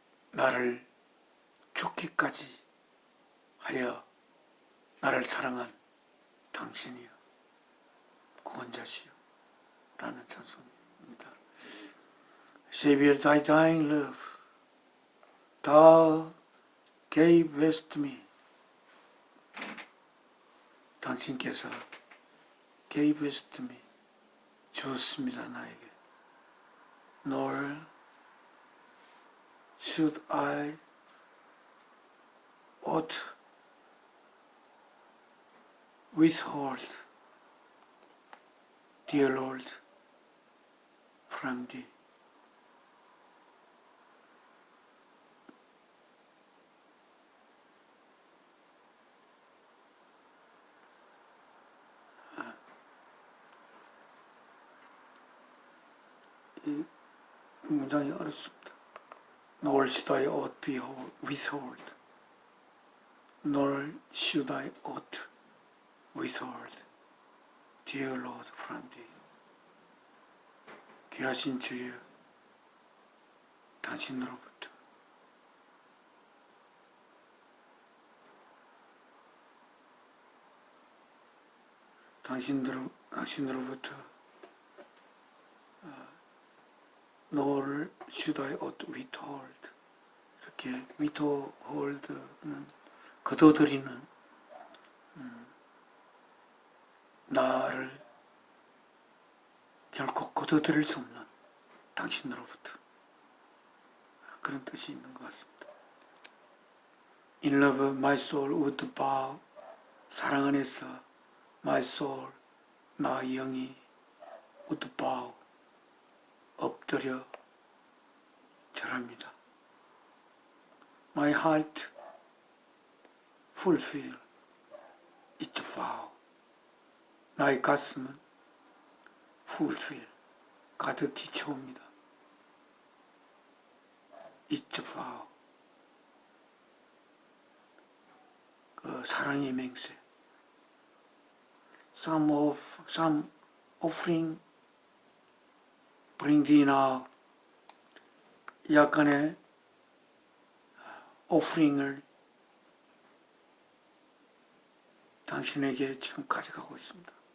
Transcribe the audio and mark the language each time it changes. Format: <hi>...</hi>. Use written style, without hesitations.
<ko>나를 죽기까지 하여 나를 사랑한 당신이여 구원자시여 라는 찬송입니다.</ko> <en>Savior, thy dying love, thou gavest me.</en> <ko>당신께서</ko> <en>gavest me,</en> <ko>주었습니다 나에게.</ko> <en>Nor should I ought withhold, dear Lord, from thee.</en> <ko>이 문장이 어렵습니다.</ko> <en>Nor should I ought be withhold, nor should I ought withhold, dear Lord, from thee.</en> <ko>귀하신 주여, 당신으로부터 당신으로부터</ko> <en>nor should I ought withhold,</en> <ko>이렇게 withhold는 거둬들이는 나를 결코 거둬들일 수 없는 당신으로부터 그런 뜻이 있는 것 같습니다.</ko> <en>In love my soul would bow,</en> <ko>사랑 안에서</ko> <en>my soul,</en> <ko>나 영이</ko> <en>would bow,</en> <ko>엎드려 절합니다.</ko> <en>My heart fulfill its vow,</en> <ko>나의 가슴은</ko> <en>fulfill,</en> <ko>가득히 채웁니다.</ko> <en>its vow,</en> <ko>그 사랑의 맹세.</ko> <en>Some offering bring thee now,</en> <ko>약간의 오프링을 당신에게 지금 가져가고 있습니다.</ko>